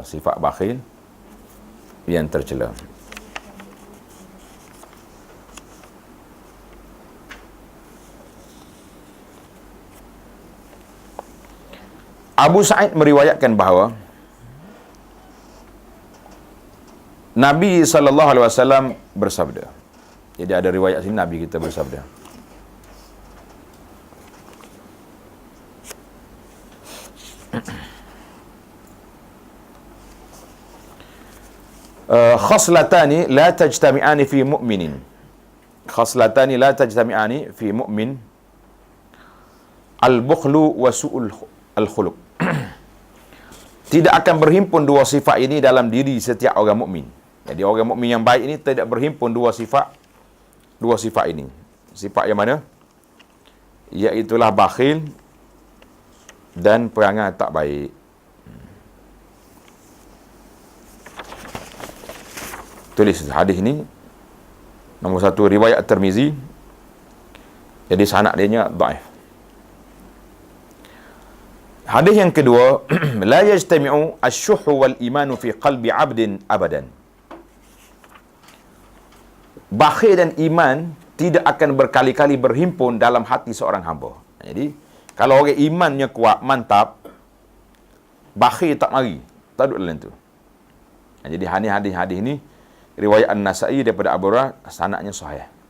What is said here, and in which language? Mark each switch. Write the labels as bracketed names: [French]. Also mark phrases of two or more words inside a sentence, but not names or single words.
[Malay] Sifat bakhil yang tercela. Abu Sa'id meriwayatkan bahawa Nabi SAW bersabda. Jadi ada riwayat sini Nabi kita bersabda. [Arabic] خصلتان لا تجتمعان في مؤمن. خصلتان لا تجتمعان في مؤمن. البخل وسوء الخلق. [Malay] Tidak akan berhimpun 2 sifat ini dalam diri setiap orang mukmin. Jadi orang mukmin yang baik ini tidak berhimpun 2 sifat. dua sifat ini. Sifat yang mana? Iaitulah bakhil dan perangai tak baik. Tulis hadis ini nombor 1 riwayat Tirmizi. Jadi sanad dia dhaif. Hadis yang kedua, [Arabic] لا يجتمع الشح والإيمان في قلب عبد أبدا. [Malay] Bakhil dan iman tidak akan berkali-kali berhimpun dalam hati seorang hamba. Jadi, kalau orang imannya kuat, mantap, bakhil tak mari, tak duduk dalam tu. Jadi, hadis ni riwayat An-Nasa'i daripada Abu Hurairah, sanadnya sahih.